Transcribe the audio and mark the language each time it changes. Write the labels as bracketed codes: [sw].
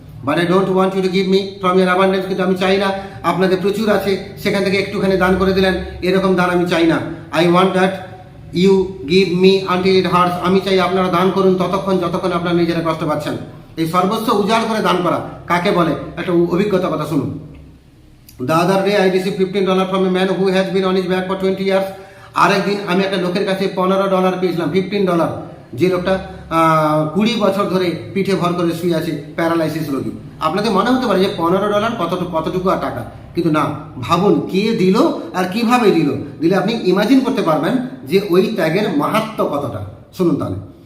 [en] but I don't want you to give me from your abundance, [bn] কিন্তু আমি চাই না আপনাদের প্রচুর আছে সেখান থেকে একটুখানি দান করে দিলেন, এরকম দান আমি চাই না। [en] I want that you give me until it hurts, [bn] আমি চাই আপনারা দান করুন যতক্ষণ আপনারা নিজেরা কষ্ট পাচ্ছেন। এই সর্বস্ব উজাড় করে দান করা কাকে বলে, একটা অভিজ্ঞতা কথা শুনুন। [en] The other day I received $15 from a man who has been on his back for 20 years. [bn] আরেকদিন আমি একটা লোকের কাছে $15 পেয়েছিলাম, $15, যে লোকটা 20 বছর ধরে পিঠে ভর করে শুয়ে আছে, প্যারালাইসিস রোগী। আপনাদের মনে হতে পারে যে $15 কতটুকু আর টাকা, কিন্তু না, ভাবুন কে দিল আর কিভাবে দিলে আপনি ইমাজিন করতে পারবেন যে ওই ত্যাগের মাহাত্ম্য কতটা। শুনুন তাহলে।